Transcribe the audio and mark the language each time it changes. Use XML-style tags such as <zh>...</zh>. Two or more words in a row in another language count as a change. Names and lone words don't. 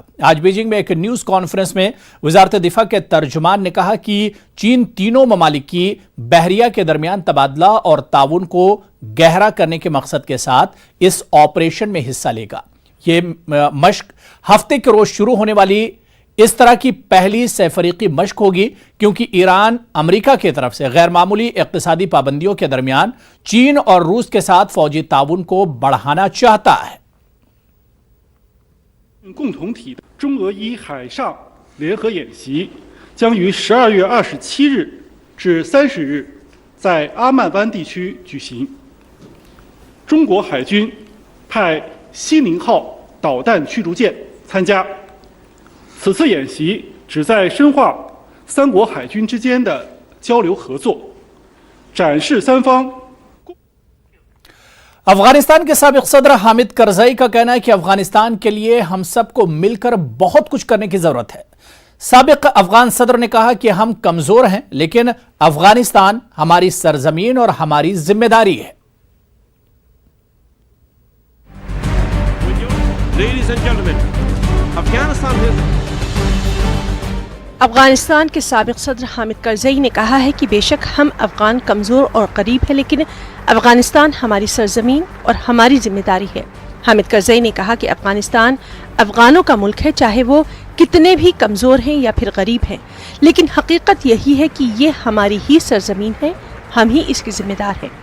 <ur>آج بیجنگ میں ایک</ur> <en>news conference</en> <ur>میں وزارت دفاع کے ترجمان نے کہا کہ چین تینوں ممالک کی بحریہ کے درمیان تبادلہ اور تعاون کو گہرا کرنے کے مقصد کے ساتھ اس آپریشن میں حصہ لے گا. یہ مشق ہفتے کے روز شروع ہونے والی اس طرح کی پہلی سہ فریقی مشق ہوگی، کیونکہ ایران امریکہ کی طرف سے غیر معمولی اقتصادی پابندیوں کے درمیان چین اور روس کے ساتھ فوجی تعاون کو بڑھانا چاہتا ہے.</ur> <zh>共同体的中俄伊海上联合演习将于12月27日至30日在阿曼湾地区举行。中国海军派西宁号导弹驱逐舰参加。此次演习旨在深化三国海军之间的交流合作，展示三方。</zh> <ur>افغانستان کے سابق صدر حامد کرزئی کا کہنا ہے کہ افغانستان کے لیے ہم سب کو مل کر بہت کچھ کرنے کی ضرورت ہے. سابق افغان صدر نے کہا کہ ہم کمزور ہیں، لیکن افغانستان ہماری سرزمین اور ہماری ذمہ داری ہے.</ur> <en>Ladies and gentlemen, Afghanistan has</en> <ur>افغانستان کے سابق صدر حامد کرزئی نے کہا ہے کہ بے شک ہم افغان کمزور اور غریب ہیں، لیکن افغانستان ہماری سرزمین اور ہماری ذمہ داری ہے۔ حامد کرزئی نے کہا کہ افغانستان افغانوں کا ملک ہے، چاہے وہ کتنے بھی کمزور ہیں یا پھر غریب ہیں، لیکن حقیقت یہی ہے کہ یہ ہماری ہی سرزمین ہے، ہم ہی اس کے ذمہ دار ہیں۔</ur>